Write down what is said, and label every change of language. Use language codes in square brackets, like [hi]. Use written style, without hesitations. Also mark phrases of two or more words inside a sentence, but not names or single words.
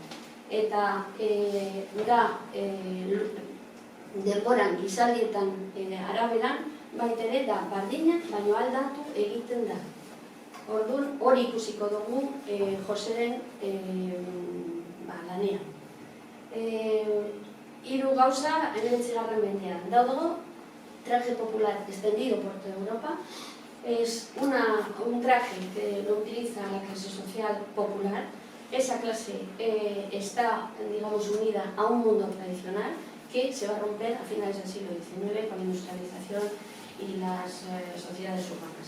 [eu] Eta da denboran gizaldietan araberan, baitere da bardina, baina aldatu egiten da. Orduan hori ikusiko dugu Joseren lanean. Hiru gauza 19. mendean. [es] Daudago traje popular extendido por toda Europa. Es un traje que lo utiliza la clase social popular. Esa clase está, digamos, unida a un mundo tradicional que se va a romper a finales del siglo XIX con la industrialización y las sociedades urbanas.